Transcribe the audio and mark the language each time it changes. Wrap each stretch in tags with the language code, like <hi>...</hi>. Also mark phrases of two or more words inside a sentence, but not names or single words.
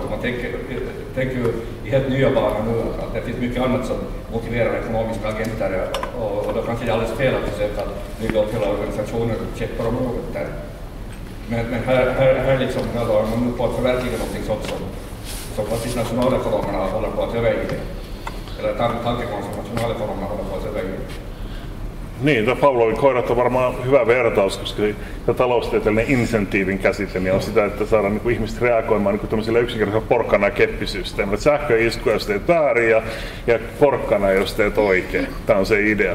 <sv>Man tänker ju i helt nya banor nu att det finns mycket annat som motiverar ekonomiska agenter och då kanske det är alldeles fel att försöka bygga upp hela organisationer och käppar om något där. Men här liksom håller man nu på att förverkliga någonting sånt som faktiskt nationalekonomerna håller på att överge. Eller tankegång som nationalekonomerna håller på att överge.</sv> <fi>Niin, tämä Pavlovin koirat on varmaan hyvä vertaus, koska taloustieteellinen insentiivin käsite niin on sitä, että saadaan niin kuin ihmiset reagoimaan niin kuin tämmöisillä yksinkertaisilla porkkana- ja keppisysteemillä. Sähköisku, jos teet väärin ja porkkana, jos teet oikein. Tämä on se idea.</fi>